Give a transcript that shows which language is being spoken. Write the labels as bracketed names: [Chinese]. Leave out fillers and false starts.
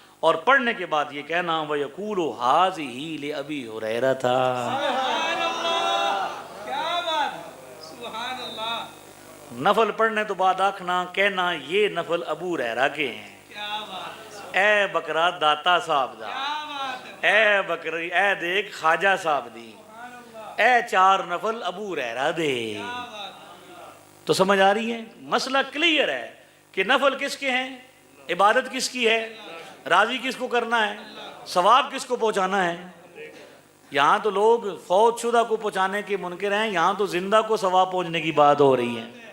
[Urdu] اور پڑھنے کے بعد یہ کہنا [Arabic] وَيَقُولُ هَٰذِهِ لِأَبِي هُرَيْرَةَ [Urdu] سبحان اللہ، کیا بات ہے، سبحان اللہ، نفل پڑھنے تو بعد آکھنا کہنا یہ نفل ابو ہریرہ کے ہیں، کیا بات ہے، [Punjabi] اے بکرا داتا صاحب دا، [Urdu] کیا بات ہے، [Punjabi] اے بکری اے دیکھ خواجہ صاحب دی، [Urdu] سبحان اللہ، [Punjabi] اے چار نفل ابو ہریرہ دے۔ [Urdu] کیا بات ہے، تو سمجھ آ رہی ہے، مسئلہ کلیئر ہے کہ نفل کس کے ہیں، عبادت کس کی ہے، راضی کس کو کرنا ہے، ثواب کس کو پہنچانا ہے۔ یہاں تو لوگ فوت شدہ کو پہنچانے کے منکر ہیں، یہاں تو زندہ کو ثواب پہنچنے کی بات ہو رہی ہے۔